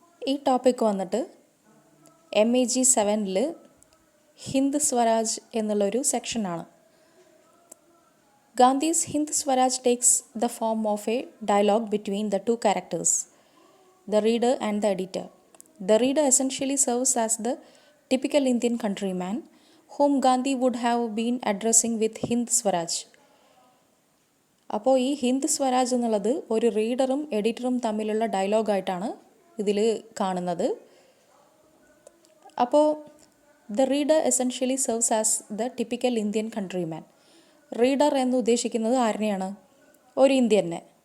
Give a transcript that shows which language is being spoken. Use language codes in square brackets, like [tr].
[ml] ഈ ടോപ്പിക്ക് വന്നിട്ട് MEG 7-ൽ ഹിന്ദ് സ്വരാജ് എന്നുള്ളൊരു സെക്ഷനാണ്. [en] Gandhi's Hind Swaraj takes the form of a dialogue between the two characters, the reader and the editor. The reader essentially serves as the typical Indian countryman whom Gandhi would have been addressing with Hind Swaraj. [ml] അപ്പോൾ ഈ ഹിന്ദ് സ്വരാജ് എന്നുള്ളത് ഒരു റീഡറും എഡിറ്ററും തമ്മിലുള്ള ഡയലോഗായിട്ടാണ് ഇതിൽ കാണുന്നത്. [en] അപ്പോൾ the reader essentially serves as the typical Indian countryman. [ml] Reader എന്ന് ഉദ്ദേശിക്കുന്നത് ആരെയാണ്? ഒരു ഇന്ത്യനെ.